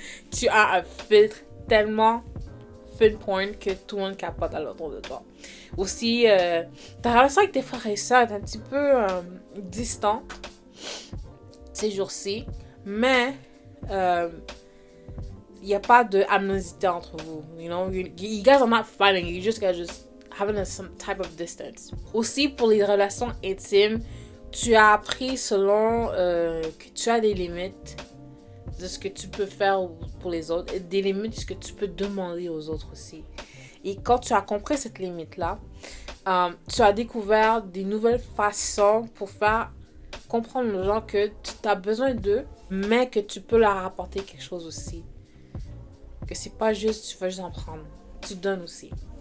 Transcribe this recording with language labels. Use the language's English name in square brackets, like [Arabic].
[French] Tu as un filtre tellement point que tout le monde capote à l'autre de toi. Aussi, ta relation avec tes frères et sœurs est un petit peu distante ces jours-ci, mais il n'y a pas de animosité entre vous. [English] You know, you guys are not fighting, you just having some type of distance. [French] Aussi, pour les relations intimes, tu as appris selon que tu as des limites de ce que tu peux faire pour les autres et des limites de ce que tu peux demander aux autres aussi. Et quand tu as compris cette limite-là, tu as découvert des nouvelles façons pour faire comprendre aux gens que tu as besoin d'eux, mais que tu peux leur apporter quelque chose aussi. Que c'est pas juste, tu vas juste en prendre. Tu donnes aussi.